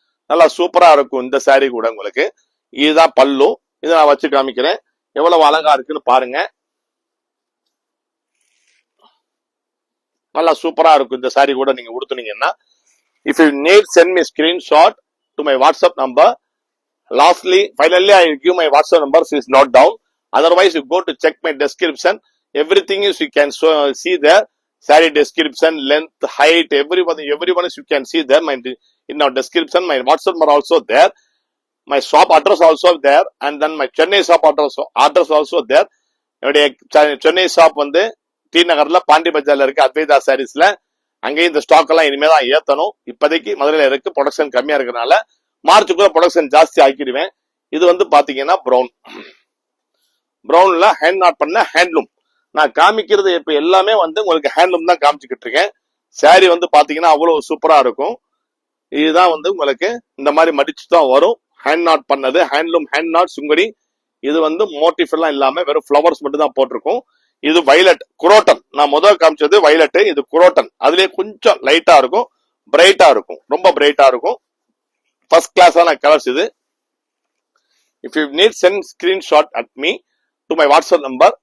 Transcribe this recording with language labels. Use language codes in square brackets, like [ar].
[ta] நல்லா சூப்பரா இருக்கும் இந்த சாரி கூட உங்களுக்கு. இதுதான் பல்லு. இதை நான் வச்சு காமிக்கிறேன் எவ்வளவு அழகா இருக்குன்னு பாருங்க. நல்லா சூப்பரா இருக்கும் இந்த சாரி கூட நீங்க உடுத்துனீங்கன்னா. [en] If you need, send me screenshot to my WhatsApp number. Finally, I give my WhatsApp number. Is not down. Otherwise, you go to check my description. Everything is you can see there. Saree description, length, height, everyone is you can see there. In our description, my WhatsApp number also there. My shop address also there, and then my Chennai shop address also there. [ta] Chennai shop வந்து D நகர்ல பாண்டி பஜார்ல இருக்கு, அத்வைதா சாரீஸ்ல. அங்கேயும் இந்த stock எல்லாம் இனிமேதான் ஏத்தணும். இப்போதைக்கு மதுரையில இருக்கு, ப்ரொடக்ஷன் கம்மியா இருக்கிறதுனால மார்ச்சுக்குள்ள ப்ரொடக்ஷன் ஜாஸ்தி ஆக்கிடுவேன். இது வந்து பாத்தீங்கன்னா பிரவுன்ல ஹேண்ட் நாட் பண்ண ஹேண்ட்லூம். நான் காமிக்கிறது இப்ப எல்லாமே வந்து உங்களுக்கு ஹேண்ட்லூம் தான் காமிச்சுக்கிட்டு இருக்கேன். சாரி வந்து பாத்தீங்கன்னா அவ்வளவு சூப்பரா இருக்கும். இதுதான் வந்து உங்களுக்கு இந்த மாதிரி மடிச்சு தான் வரும். ஹேண்ட் நாட் பண்ணது ஹேண்ட்லூம், ஹேண்ட் நாட் சுங்கடி. இது வந்து மோட்டிஃப் எல்லாம் இல்லாம வெறும் ஃபிளவர்ஸ் மட்டும் தான் போட்டிருக்கும். இது வைலட் குரோட்டன், நான் முதல் காமிச்சது வைலட், இது குரோட்டன். அதுலயே கொஞ்சம் லைட்டா இருக்கும், பிரைட்டா இருக்கும், ரொம்ப பிரைட்டா இருக்கும். ஃபர்ஸ்ட் கிளாஸான கலர்ஸ் இது. [en] If you need, send screenshot at me to my WhatsApp number.